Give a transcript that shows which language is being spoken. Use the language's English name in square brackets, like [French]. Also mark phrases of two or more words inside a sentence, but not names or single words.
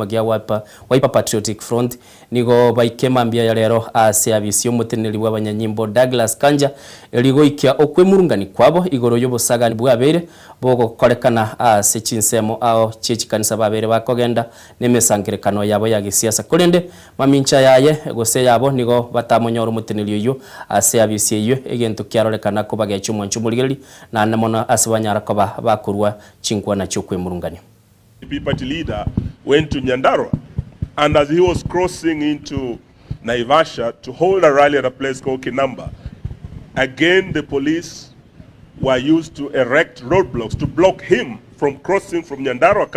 [Gusii] gia Wiper Patriotic Front nigo baikema mbia ya lero service y'umuteneri w'abanyanyimbo Douglas Kanja eligo ikia okwe murungani kwabo igoro y'obusagani bwabere bogo korekana sechinsemo chechi kanisa babere bakogenda nemesangirekano yabo ya gisiasa kurende mamincha yaye gose yabo nigo batamonyora umuteneri yo service yo egento kyarorekana ko bagecho mwancho muligereri na namona asibanyara ko bakurwa chinkwa na chokwe murungani. [English] The party leader went to Nyandarua, and as he was crossing into Naivasha to hold a rally at a place called Kinamba, again the police were used to erect roadblocks to block him from crossing from Nyandarua.